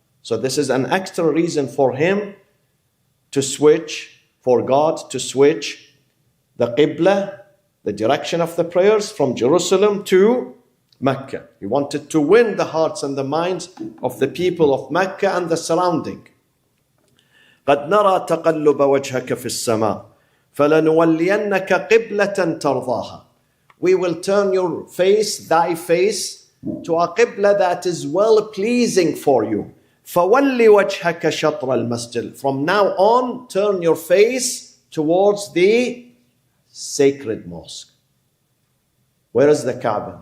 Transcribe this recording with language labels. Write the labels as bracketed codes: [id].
[en] So this is an extra reason for him to switch, for God to switch the Qibla, the direction of the prayers from Jerusalem to Mecca. He wanted to win the hearts and the minds of the people of Mecca and the surrounding. [ar] قد نرى تقلب وجهك في السماء فلنولينك قبلة ترضاها. [en] We will turn your face, thy face, to a qibla that is well pleasing for you. [ar] فَوَلِّ وَجْهَكَ شَطْرَ الْمَسْجِدِ. [en] From now on, turn your face towards the sacred mosque. Where is the Kaaba?